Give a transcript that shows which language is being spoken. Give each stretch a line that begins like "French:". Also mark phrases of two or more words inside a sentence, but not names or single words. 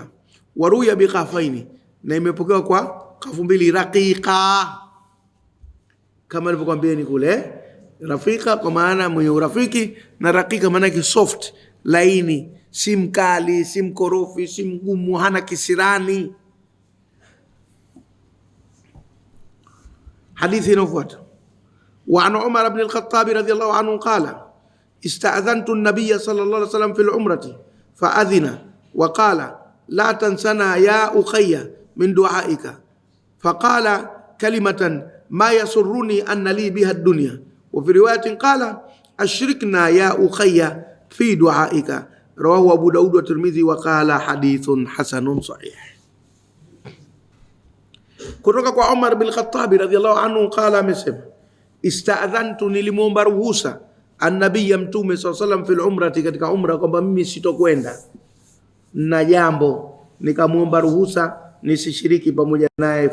Arabic: وروي بقافين,
Swahili: na imepokewa kwa qafu mbili, raqiqa, kama nilivyokuambieni kule. Rafiqa kwa maana mwenye urafiki, na raqiqa maana yake soft, laini, si mkali, si mkorofi, si mgumu, hana kisirani. Hadithi inayofuata.
Arabic: وعن عمر بن الخطاب رضي الله عنه قال استأذنت النبي صلى الله عليه وسلم في العمرة فأذن وقال لا تنسنا يا أخي من دعائك فقال كلمة ما يسرني أن لي بها الدنيا وفي رواية قال أشركنا يا أخي في دعائك رواه أبو داود والترمذي وقال حديث حسن صحيح.
Swahili: Kutoka kwa Umar bin Khattab
Arabic: رضي الله عنه قال,
Swahili: amesema, istadhantu, nilimuomba ruhusa annabiya mtume
Arabic: صلى الله عليه وسلم في العمرة,
Swahili: katika umra, kwamba mimi sitokwenda na jambo, nikamuomba ruhusa nisishiriki pamoja naye.